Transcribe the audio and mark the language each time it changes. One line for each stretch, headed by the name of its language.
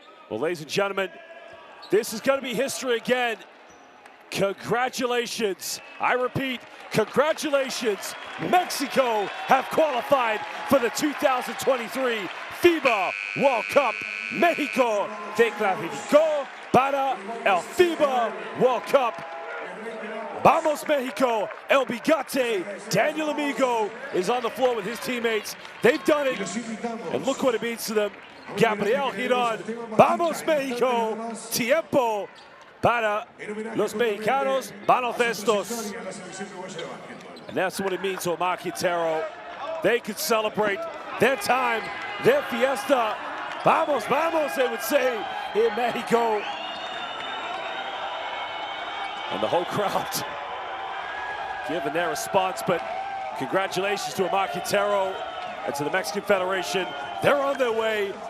English: Well, ladies and gentlemen, this is going to be history again. Congratulations. I repeat, congratulations. Mexico have qualified for the 2023 FIBA World Cup.
Spanish: México se clasificó para el FIBA World Cup.
English: Vamos Mexico, El Bigate, Daniel Amigo is on the floor with his teammates. They've done it, and look what it means to them.
Spanish: Gabriel Girón, Vamos Mexico, tiempo para los mexicanos baloncesto.
English: And that's what it means to Omar Quintero. They could celebrate their time, their fiesta. Vamos, vamos, they would say in Mexico. And the whole crowd giving their response, but congratulations to Omar Quintero and to the Mexican Federation. They're on their way.